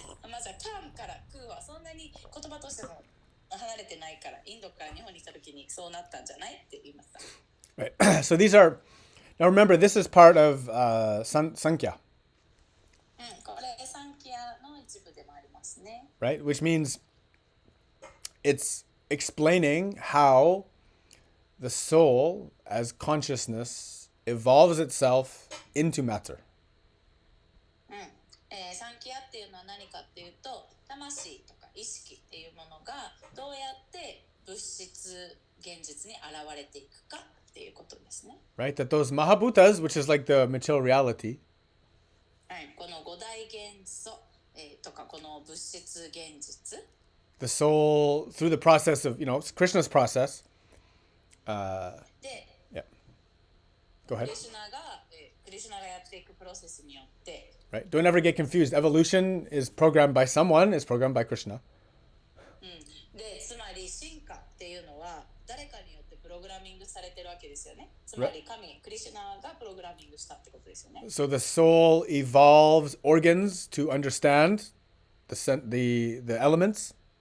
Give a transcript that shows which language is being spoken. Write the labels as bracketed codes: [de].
[ja] まずはカンから空はそんなに言葉としても離れてないから、インドから日本に来た時にそうなったんじゃないって言いました。 [en] Right. So these are, now remember, this is part of Sankhya. [ja] これサンキャの一部でもありますね。 [en] Right? Which means it's explaining how the soul as consciousness evolves itself into matter. [ja] サンキアっていうのは何かっていうと、魂とか意識っていうものがどうやって物質現実に現れていくかっていうことですね。 [en] Right? That those Mahabhutas, which is like the material reality, [ja] この五大元素、とかこの物質現実、 [en] the soul, through the process of, Krishna's process. [ja] で、 [en] Yeah. Go ahead. [ja] クリシュナがやっていくプロセスによって、 [en] Right? Don't ever get confused. Evolution is programmed by someone, is programmed by Krishna. [ja] で、つまり進化っていうのは誰かによってプログラミングされてるわけですよね。つまりクリシュナがプログラミングしたってことですよね。 [en] So the soul evolves organs to understand the elements.